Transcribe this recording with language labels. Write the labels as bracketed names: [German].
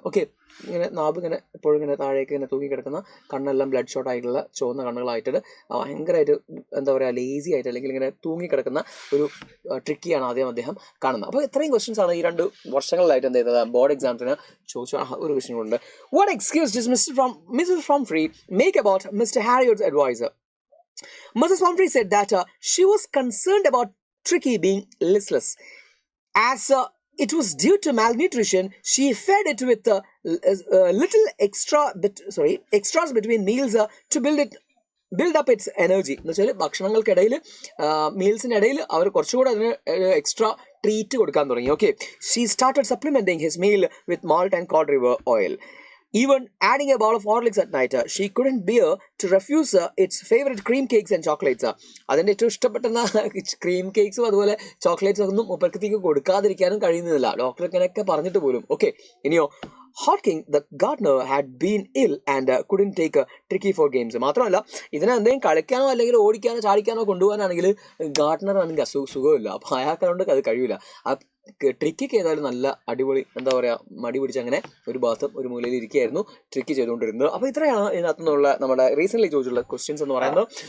[Malayalam] Okay, ഇങ്ങനെ നാബ് ഇങ്ങനെ എപ്പോഴും ഇങ്ങനെ താഴേക്ക് ഇങ്ങനെ തൂങ്ങിക്കിടക്കുന്ന, കണ്ണെല്ലാം ബ്ലഡ് ഷോട്ട് ആയിട്ടുള്ള ചുവന്ന കണ്ണുകളായിട്ട് ഭയങ്കരമായിട്ട് എന്താ പറയുക, ലേസി ആയിട്ട് അല്ലെങ്കിൽ ഇങ്ങനെ തൂങ്ങിക്കിടക്കുന്ന ഒരു ട്രിക്കിയാണ് ആദ്യം അദ്ദേഹം കാണുന്നത്. അപ്പോൾ ഇത്രയും ക്വസ്റ്റ്യൻസ് ആണ് ഈ 2 വർഷങ്ങളിലായിട്ട് എന്ത് ചെയ്തത് ബോർഡ് എക്സാംസിന് ചോദിച്ച ഒരു ക്വസ്റ്റ്യൻ ഉണ്ട്. [English] What excuse did Mrs. Pumphrey make about Mr. Harriot's advisor? Mrs. Pumphrey said that she was concerned about Tricky being listless. As it was due to malnutrition, she fed it with little extras between meals to build up its energy. [Malayalam] എന്ന് വെച്ചാൽ ഭക്ഷണങ്ങൾക്കിടയിൽ, മീൽസിനിടയിൽ അവർ കുറച്ചുകൂടെ അതിന് extra treat കൊടുക്കാൻ തുടങ്ങി. [English] Okay, she started supplementing his meal with malt and cod liver oil. Even adding a bowl of Horlicks at night. She couldn't bear to refuse its favorite cream cakes and chocolates. [Malayalam] അതിൻ്റെ ഏറ്റവും ഇഷ്ടപ്പെടുന്ന cream കേക്ക്സും അതുപോലെ ചോക്ലേറ്റ്സും ഒന്നും മുപ്പത്തേക്ക് കൊടുക്കാതിരിക്കാനും കഴിയുന്നില്ല, doctor ഇങ്ങനെയൊക്കെ പറഞ്ഞിട്ട് പോലും. [English] Okay, ഇനിയോ, Hawking, the gardener, had been ill and couldn't take Tricky for games. [Malayalam] മാത്രമല്ല, ഇതിനെ എന്തെങ്കിലും കളിക്കാനോ അല്ലെങ്കിൽ ഓടിക്കാനോ ചാടിക്കാനോ കൊണ്ടുപോകാനാണെങ്കിൽ ഗാർഡനർ ആണെങ്കിൽ സുഖമില്ല, അപ്പോൾ അയാൾക്കൊണ്ട് അത് കഴിയില്ല. ട്രിക്കിക്ക് ഏതായാലും നല്ല അടിപൊളി, എന്താ പറയുക, മടി പിടിച്ച് അങ്ങനെ ഒരു ഭാഗത്തും ഒരു മൂലയിൽ ഇരിക്കുകയായിരുന്നു ട്രിക്കി ചെയ്തുകൊണ്ടിരുന്നത്. അപ്പോൾ ഇത്രയാണ് ഇതിനകത്തു നിന്നുള്ള നമ്മുടെ റീസെൻ്റ്ലി ചോദിച്ചുള്ള ക്വസ്റ്റ്യൻസ് എന്ന് പറയുന്നത്.